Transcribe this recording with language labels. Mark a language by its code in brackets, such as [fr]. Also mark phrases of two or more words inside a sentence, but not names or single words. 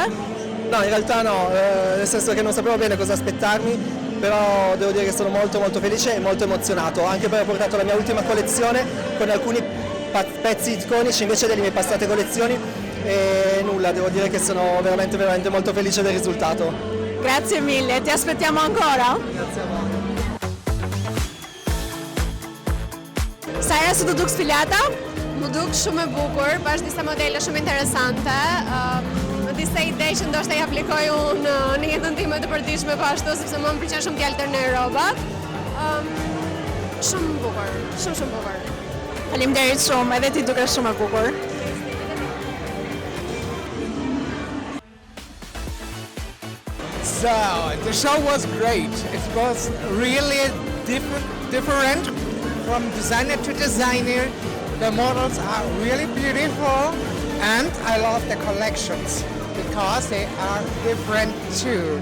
[it] No, in realtà no, nel senso che non sapevo bene cosa aspettarmi, però devo dire che sono molto felice e molto emozionato, anche perché ho portato la mia ultima collezione con alcuni pezzi iconici invece delle mie passate collezioni. E nulla, devo dire che sono veramente molto felice del risultato. Grazie mille, ti aspettiamo ancora? Grazie a voi. [sq] Sa herë se të duk sfilata? Më duk shumë e bukur, pas disa modele shumë interesante, disa ide që ndoshta i aplikoj unë në jetën time të përditshme po ashtu, sepse më pëlqen shumë të alternoj rrobat. Shumë bukur, shumë bukur. Faleminderit shumë, edhe ti dukesh shumë e bukur. [en] So, the show was great. It was really different from designer to designer. The models are really beautiful and I love the collections because they are different too.